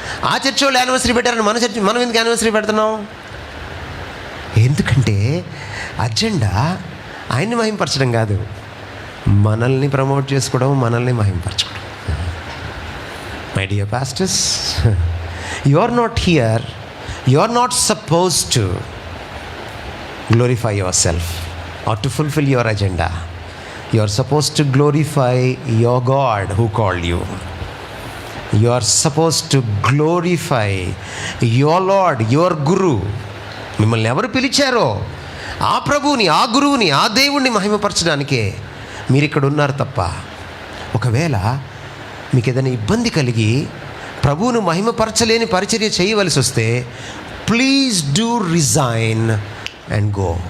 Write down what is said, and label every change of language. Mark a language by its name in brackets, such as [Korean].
[Telugu] ఆ చర్చ్ వాళ్ళు యానివర్సరీ పెట్టారని మనం ఎందుకు యానివర్సరీ పెడుతున్నాం? ఎందుకంటే అజెండా ఆయన్ని మహింపరచడం కాదు, మనల్ని ప్రమోట్ చేసుకోవడం, మనల్ని మహింపరచడం. [English] My dear pastors, you are not here, you are not suppose to glorify yourself or to fulfill your agenda. You are supposed to glorify your God who called you. You are supposed to glorify your Lord, your Guru. [Telugu] మిమ్మల్ని ఎవరు పిలిచారో ఆ ప్రభువుని, ఆ గురువుని, ఆ దేవుణ్ణి మహిమపరచడానికే మీరు ఇక్కడ ఉన్నారు తప్ప, ఒకవేళ మీకు ఏదైనా ఇబ్బంది కలిగి ప్రభువును మహిమపరచలేని పరిచర్య చేయవలసి వస్తే [English] Please do resign and go.